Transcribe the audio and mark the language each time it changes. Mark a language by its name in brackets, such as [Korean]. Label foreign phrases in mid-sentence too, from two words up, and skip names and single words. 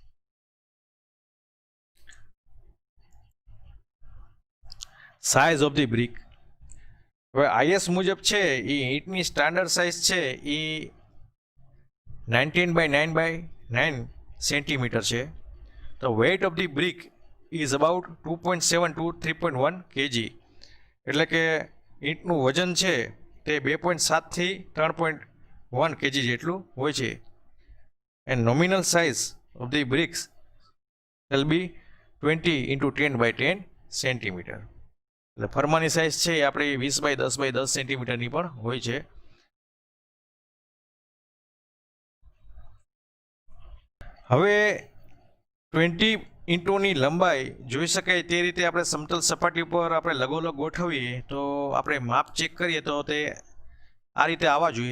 [English] size of the brick. [Gujarati] હવે આઈએસ મુજબ છે એ ઈંટની [English] standard size [Gujarati] છે એ 19 by 9 સેન્ટીમીટર છે. [English] The weight of the brick is about 2.7 to 3.1 kg. [Gujarati] એટલે કે ઈંટનું વજન છે તે 2.7 થી 3.1 kg જેટલું હોય છે. [English] And nominal size of the bricks will be 20 into 10 by 10 સેન્ટીમીટર. [Gujarati] એટલે ફરમાની સાઇઝ છે એ આપણે 20 by 10 by 10 સેન્ટીમીટરની પણ હોય છે. હવે 20 ઈંટોની લંબાઈ જોઈ શકાય તે રીતે આપણે સમતલ સપાટી ઉપર આપણે લગોલગ ગોઠવીએ તો આપણે માપ ચેક કરીએ તો તે આ રીતે આવવા જોઈએ.